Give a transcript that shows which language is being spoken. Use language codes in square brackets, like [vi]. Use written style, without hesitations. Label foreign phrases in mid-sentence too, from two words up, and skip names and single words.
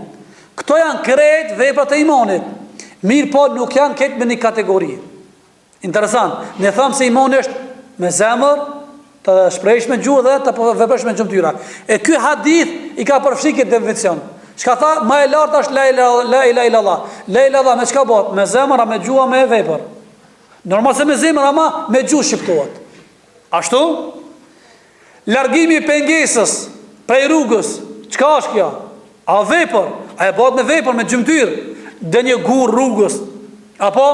[sq] Këto janë krejt veprat e imanit. Mirë po nuk janë këtë me një kategori. Interesant. Ne thamë se imani është me zemër, të shprehsh me gjuhë dhe të veprosh me gjymtyra. E ky hadith i ka përfshi këtë definicion. Çka tha, më e lartë është [ar] لا إله إلا الله. لا إله [sq] me çka bëhet? Me zemër, me gjuhë, me vepër. Normal se me zemër, ama me gjuhë shqiptohet. Ashtu? Largimi i pengesës prej rrugës, çka është kjo? A vepër? A e bëhet me vepër, me gjymtyr? Dhe një gur rrugës? Apo?